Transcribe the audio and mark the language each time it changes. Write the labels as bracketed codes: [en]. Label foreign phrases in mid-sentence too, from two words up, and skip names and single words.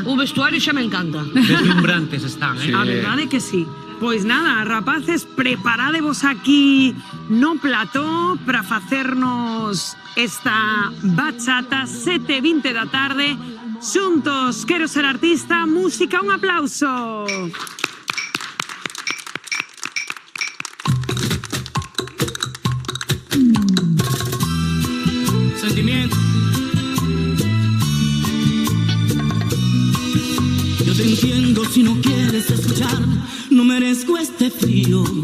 [gl] O vestuario xa me encanta. Deslumbrantes están, A verdade que sí. Pois nada, rapaces, preparadevos aquí no plató para facernos esta bachata 7:20 da tarde. Xuntos, quero ser artista, música, un aplauso. [es] Sentimiento. Yo te entiendo si no quieres escuchar, no merezco este frío.